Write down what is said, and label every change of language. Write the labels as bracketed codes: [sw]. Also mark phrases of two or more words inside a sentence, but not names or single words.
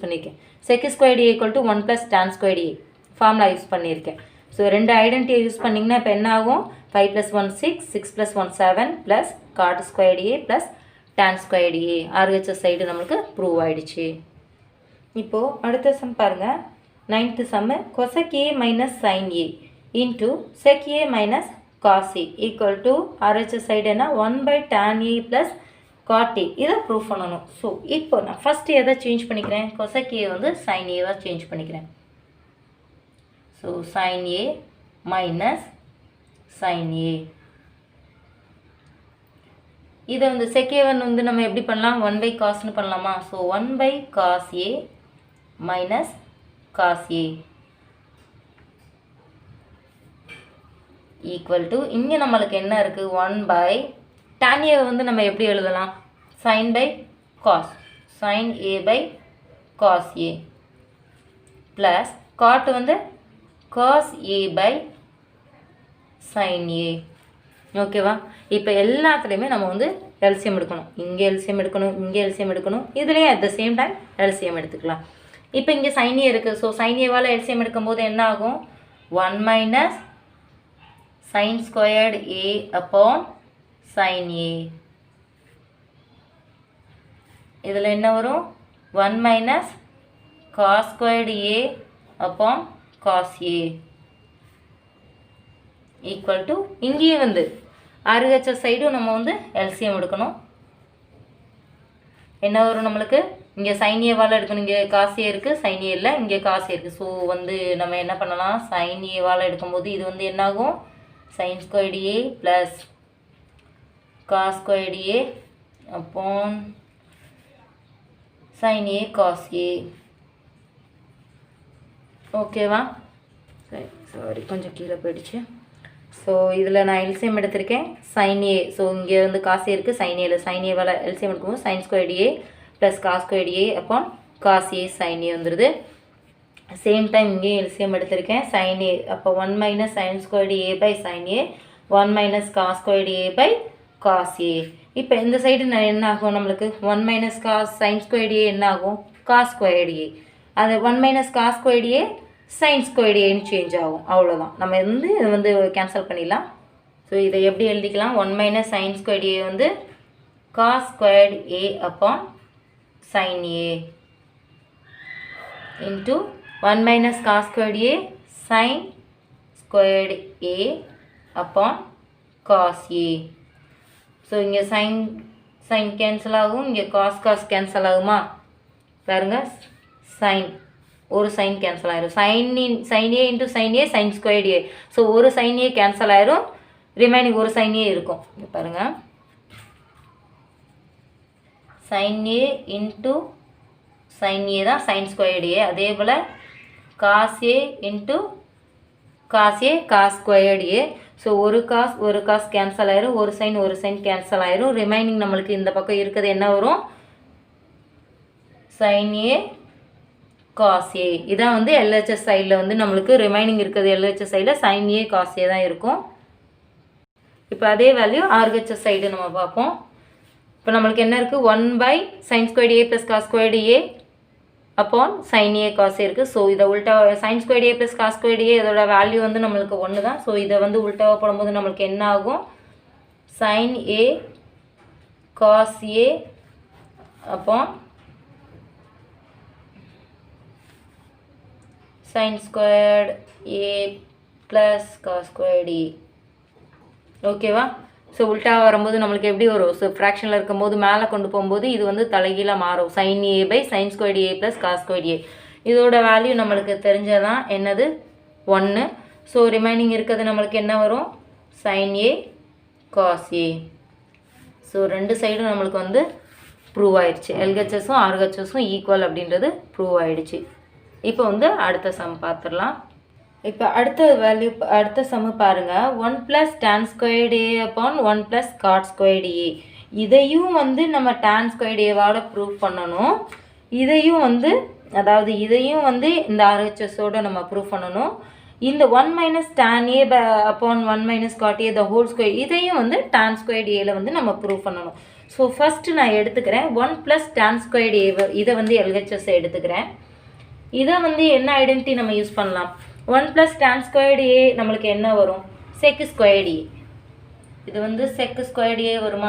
[en] sec squared a equal to 1 plus tan squared a formula use [ta] பண்ணியிருக்கேன். ஸோ ரெண்டு ஐடென்டிட்டியை யூஸ் பண்ணிங்கன்னா இப்போ என்ன ஆகும் 5 + 1 6 6 + 1 7 [en] plus cot squared a plus tan squared a RHS side [ta] நம்மளுக்கு ப்ரூவ் ஆகிடுச்சு. இப்போது அடுத்த சம் பாருங்கள் 9th சம்மு [en] cosec a minus sin a into sec a minus cos a equal to RHS side [ta] என்ன [en] 1/tan a plus cot a [ta] இதை ப்ரூவ் பண்ணணும். ஸோ இப்போ நான் ஃபஸ்ட்டு எதை சேஞ்ச் பண்ணிக்கிறேன் cosec a வந்து sin a சேஞ்ச் பண்ணிக்கிறேன். ஸோ [en] sin a minus sin a [ta] இதை வந்து sec a1 வந்து நம்ம எப்படி பண்ணலாம் 1/cosன்னு பண்ணலாமா. ஸோ [en] 1/cos a minus cos a equal to [ta] இங்கே நம்மளுக்கு என்ன இருக்குது 1/tan a வந்து நம்ம எப்படி எழுதலாம் [en] sin/cos sin a/cos a plus cot [ta] வந்து cos a/sin a. ஓகேவா. இப்போ எல்லாத்துலேயுமே நம்ம வந்து எல்சிஎம் எடுக்கணும். இங்கே எல்சிஎம் எடுக்கணும், இங்கே எல்சிஎம் எடுக்கணும், இதுலேயும் [en] at the same time LCM [ta] எடுத்துக்கலாம். இப்போ இங்கே sin a இருக்குது. ஸோ sin a-வால் எல்சிஎம் எடுக்கும்போது என்ன ஆகும் 1 - [en] sin squared a upon sin a. [ta] இதில் என்ன வரும் [en] 1 - cos squared a upon cos a equal to [ta] இங்கேயே வந்து [en] RHS side [ta] நம்ம வந்து எல்சிஎம் எடுக்கணும். என்ன வரும் நம்மளுக்கு இங்கே sin a-வால் எடுக்கணும். இங்கே cos a இருக்குது, sin a இல்லை, இங்கே cos a இருக்குது. ஸோ வந்து நம்ம என்ன பண்ணலாம் sin a-வால் எடுக்கும்போது இது வந்து என்னாகும் [en] sin squared a plus cos squared a upon sin a cos a [ta] a. ஓகேவா. சரி சாரி கொஞ்சம் கீழே போயிடுச்சு. ஸோ இதில் நான் எல்சிஎம் எடுத்திருக்கேன் sin a. ஸோ இங்கே வந்து cos a இருக்குது, sin a இல்லை, sin a-வால் எல்சிஎம் எடுக்கும்போது [en] sin squared a plus cos squared a upon cos a sin a [ta] a வந்துடுது. [en] same time [ta] இங்கேயும் எல்சிஎம் எடுத்திருக்கேன் sin a. அப்போ [en] 1 - sin squared a/sin a 1 - cos squared a/cos a. [ta] இப்போ இந்த சைடு என்ன ஆகும் நம்மளுக்கு [en] 1 - cos sin squared a [ta] என்ன ஆகும் [en] cos squared a. [ta] அது [en] 1 - cos squared a sin squared a [ta] ன்னு சேஞ்ச் ஆகும். அவ்வளோதான். நம்ம வந்து இதை வந்து கேன்சல் பண்ணிடலாம். ஸோ இதை எப்படி எழுதிக்கலாம் [en] 1 - sin squared a [ta] வந்து [en] cos squared a upon sin a into 1 - cos squared a sin squared a upon cos a. [ta] ஸோ இங்கே sin கேன்சல் ஆகும், இங்கே cos கேன்சல் ஆகுமா பாருங்க. sin ஒரு sin கேன்சல் ஆயிரும். [en] sin a into sin a sin squared a. [ta] ஸோ ஒரு sin a கேன்சல் ஆயிரும், ரிமைனிங் ஒரு sin a இருக்கும். பாருங்க [en] sin a into sin a [ta] தான் [en] sin squared a. [ta] அதே போல் [en] cos a into cos a cos squared a. [ta] ஸோ ஒரு காஸ் கேன்சல் ஆயிரும், ஒரு sin கேன்சல் ஆயிரும், ரிமைனிங் நம்மளுக்கு இந்த பக்கம் இருக்கிறது என்ன வரும் [en] sin a cos a. [ta] இதான் வந்து LHS சைடில் வந்து நம்மளுக்கு ரிமைனிங் இருக்கிறது LHS சைடில் [en] sin a cos a [ta] தான் இருக்கும். இப்போ அதே [en] value RHS side [ta] நம்ம பார்ப்போம். இப்போ நம்மளுக்கு என்ன இருக்குது [en] 1/sin squared a plus cos squared a upon sin a cos a [ta] a இருக்குது. ஸோ இதை உல்டா [en] sin squared a plus cos squared a [ta] இதோட வேல்யூ வந்து நம்மளுக்கு 1 தான். ஸோ இதை வந்து உல்டாவாக போடும்போது நம்மளுக்கு என்ன ஆகும் [en] sin a cos a upon sin squared a plus cos squared a. [ta] ஓகேவா. ஸோ உல்டா வரும்போது நம்மளுக்கு எப்படி வரும் ஸோ ஃப்ராக்ஷனில் இருக்கும்போது மேலே கொண்டு போகும்போது இது வந்து தலைகீழாக மாறும் [en] sin a/sin squared a plus cos squared a. [ta] இதோட வேல்யூ நம்மளுக்கு தெரிஞ்சதான் என்னது 1. ஸோ ரிமைனிங் இருக்கிறது நம்மளுக்கு என்ன வரும் [en] sin a cos a. [ta] ஸோ ரெண்டு சைடும் நம்மளுக்கு வந்து ப்ரூவ் ஆயிடுச்சு. LHSஸும் RHSஸும் ஈக்குவல் அப்படின்றது ப்ரூவ் ஆயிடுச்சு. இப்போ வந்து அடுத்த சம் பார்த்துடலாம். இப்போ அடுத்த சம்மு பாருங்கள் [en] 1 + tan squared a upon 1 + cot squared a. [ta] இதையும் வந்து நம்ம [en] tan squared a- [ta] வால் ப்ரூவ் பண்ணணும். இதையும் வந்து இதையும் வந்து இந்த RHSோட நம்ம ப்ரூவ் பண்ணணும். இந்த 1 - [en] tan a upon 1 - cot a the whole square [ta] இதையும் வந்து [en] tan squared a- [ta] ல வந்து நம்ம ப்ரூவ் பண்ணணும். ஸோ ஃபஸ்ட்டு நான் எடுத்துக்கிறேன் [en] 1 + tan squared a. [ta] இதை வந்து LHS எடுத்துக்கிறேன். இதை வந்து என்ன ஐடென்டிட்டி நம்ம யூஸ் பண்ணலாம் [en] 1 + tan squared a [ta] நம்மளுக்கு என்ன வரும்? [en] sec squared a. [ta] இது வந்து [en] sec squared a [ta] வருமா?